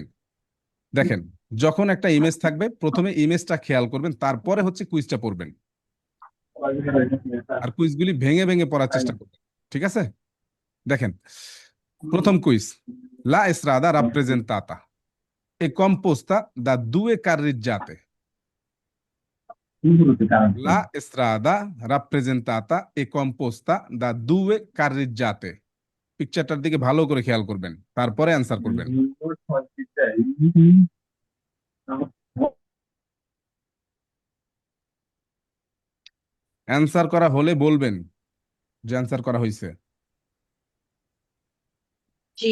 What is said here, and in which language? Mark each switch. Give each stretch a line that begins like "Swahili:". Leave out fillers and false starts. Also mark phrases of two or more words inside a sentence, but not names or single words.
Bangla: দেখেন, যখন একটা ইমেজ থাকবে প্রথমে ইমেজটা খেয়াল করবেন, তারপরে হচ্ছে কুইজটা পড়বেন, আর কুইজগুলি ভেঙে ভেঙে পড়ার চেষ্টা করবেন। ঠিক আছে, দেখেন প্রথম কুইজ,
Italian: la strada rappresentata e composta da due carreggiate. La strada rappresentata e composta da due carreggiate.
Bangla: পিকচারটার দিকে ভালো করে খেয়াল করবেন, তারপরে অ্যান্সার করবেন। অ্যান্সার করা হলে বলবেন যে অ্যান্সার করা হয়েছে। জি,